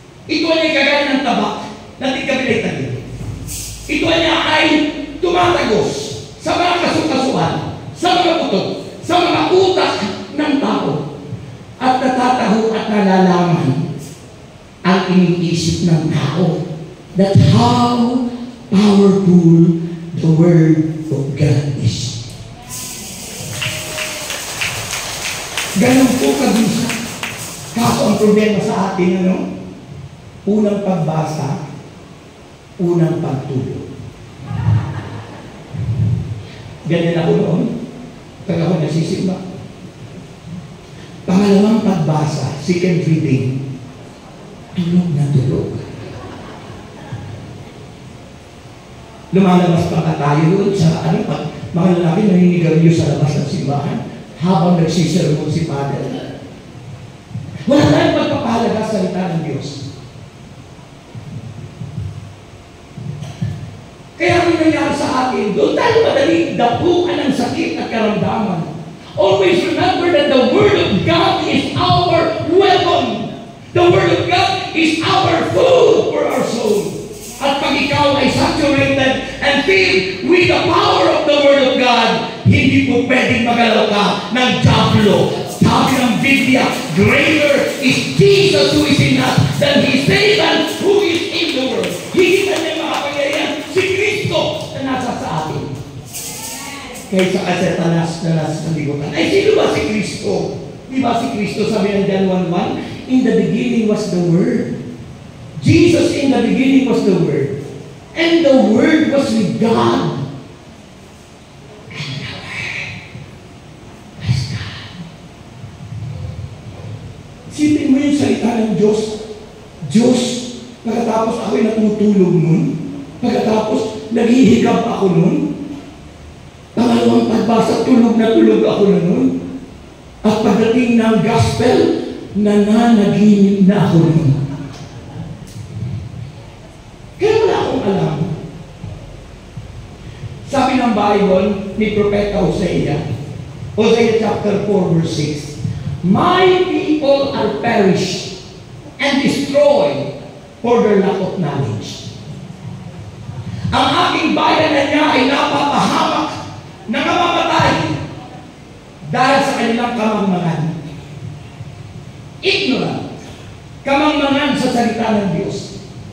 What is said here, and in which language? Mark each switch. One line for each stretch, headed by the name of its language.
Filipino: Ito ay kagaya ng tabak na di kabilay-tagil. Ito ay tumatagos sa mga kasukasuan, sa mga buto, sa mga utak ng tao, at natataho at nalalaman ang iniisip ng tao.
English: That's how powerful the Word of God is.
Filipino: Ganun po kabisa. Kaso ang problema sa atin, unang pagbasa, unang pagtulog. Ganyan ako noon. Pag ako nasisimba. Pangalawang pagbasa,
English: second reading,
Filipino: tulog na tulog. Lumalabas pa tayo doon sa mga lalaki naninigarilyo sa labas ng simbahan habang nagsisermon si Father. Wala tayong pagpapahalaga sa salita ng Diyos. Kaya ang nangyari sa atin, doon tayo madaling dapuan ng sakit at karamdaman.
English: Always remember that the Word of God is our weapon. The Word of God is our food for our soul.
Filipino: At pag ikaw ay
English: saturated and filled with the power of the Word of God,
Filipino: hindi po pwedeng magalaw ka ng diablo. Sabi ng Biblia,
English: greater is Jesus who is in us than he Satan who is in the world.
Filipino: Hindi na niya makapangyarihan si Kristo na nasa sa atin. Kaysa Satanas na nasa sa libutan. Ay, sino ba si Kristo? Di ba si Kristo, sabi ng
English: John 1:1, in the beginning was the Word. Jesus in the beginning was the Word. And the Word was with God. And the Word was God.
Filipino: Isipin mo yung salita ng Diyos. Diyos, pagkatapos ako'y natutulog nun, pagkatapos naghihigab ako nun, pangalawang pagbasa, tulog na tulog ako na nun, at pagdating ng gospel, nananaginip na ako nun. Kaya wala akong alam. Sabi ng Bible ni Propeta Hosea,
English: Hosea chapter 4 verse 6, my people are perished and destroyed for their lack of knowledge.
Filipino: Ang aking bayan na niya ay napapahamak, nangamamatay dahil sa kanilang kamangmangan. Ignorant. Kamangmangan sa salita ng Diyos.